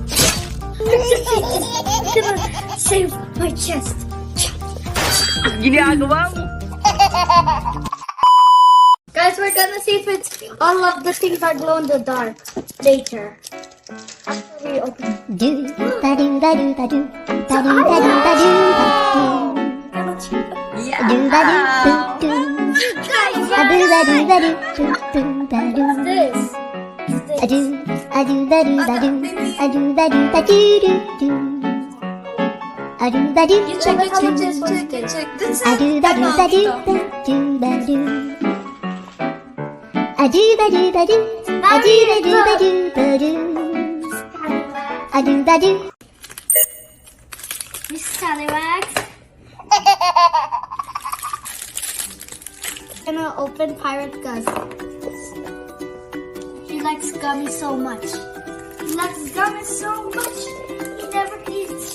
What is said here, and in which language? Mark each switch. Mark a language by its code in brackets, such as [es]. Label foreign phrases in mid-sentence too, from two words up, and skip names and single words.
[en] I'm gonna save my chest. [tl] Ginagawa mo! [en] Guys, we're gonna see if it's all of the things are glow in the dark later. After we open it. Do ba do ba do ba do ba do ba do ba do ba Yeah! do ba do do do Guys, a do ba do ba do do do ba do this. a do ba do ba do a do ba do ba do do do a do ba do You check ba it, check do it, check it, check it. a do ba do ba do ba do ba do a do ba do ba do a do ba do ba do ba do a do ba do. Miss Scallywags. Gonna open Pirate Gus. He likes gummy so much. He likes gummy so much. He never eats.